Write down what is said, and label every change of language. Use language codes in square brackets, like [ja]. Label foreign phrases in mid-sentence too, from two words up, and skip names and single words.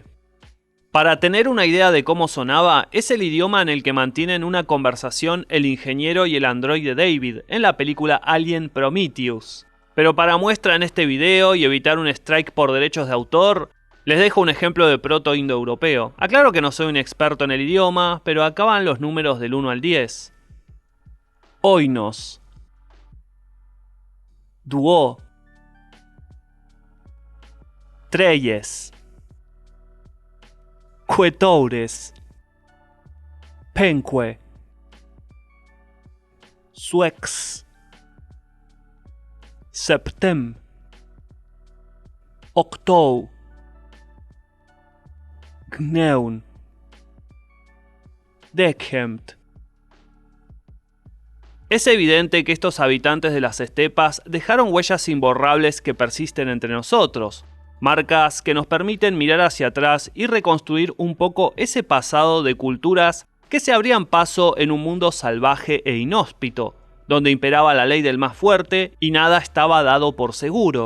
[es] Para tener una idea de cómo sonaba, es el idioma en el que mantienen una conversación el ingeniero y el androide David en la película Alien Prometheus. Pero para muestra en este video y evitar un strike por derechos de autor, les dejo un ejemplo de proto-indoeuropeo. Aclaro que no soy un experto en el idioma, pero acá van los números del 1 al 10. [ine] Oinos, Duo, Treyes, Quetoures, Penque, Suex, Septem, Octou, Gneun, Deckhempt. [es] Es evidente que estos habitantes de las estepas dejaron huellas imborrables que persisten entre nosotros, marcas que nos permiten mirar hacia atrás y reconstruir un poco ese pasado de culturas que se abrían paso en un mundo salvaje e inhóspito, donde imperaba la ley del más fuerte y nada estaba dado por seguro.